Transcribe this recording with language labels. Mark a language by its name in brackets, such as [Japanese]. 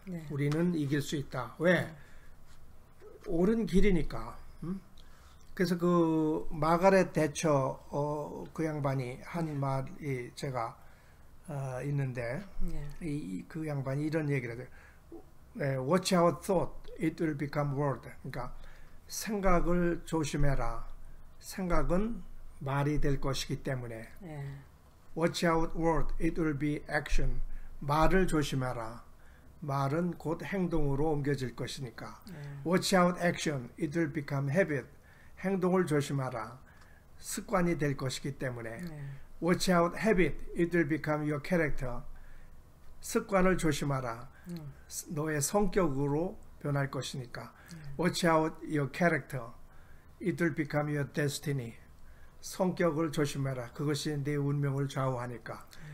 [Korean] 우리는 이길 수 있다. 왜? 옳은 길이니까. 그래서 그 마가렛 대처 그 양반이 한 말이 제가 있는데 그 양반이 이런 얘기를 해요. [English] Watch our thought, it will become word. [Korean] 그러니까 생각을 조심해라. 생각은 말이 될 것이기 때문에. [English] Watch out word, it will be action. [Korean] 말을 조심해라. 말은 곧 행동으로 옮겨질 것이니까. [English] Watch out action, it will become habit. [Korean] 행동을 조심하라. 습관이 될 것이기 때문에. [English] Watch out habit, it will become your character. [Korean] 습관을 조심하라. 너의 성격으로 변할 것이니까. [English] Watch out your character, it will become your destiny. [Korean] 성격을 조심해라. 그것이 네 운명을 좌우하니까.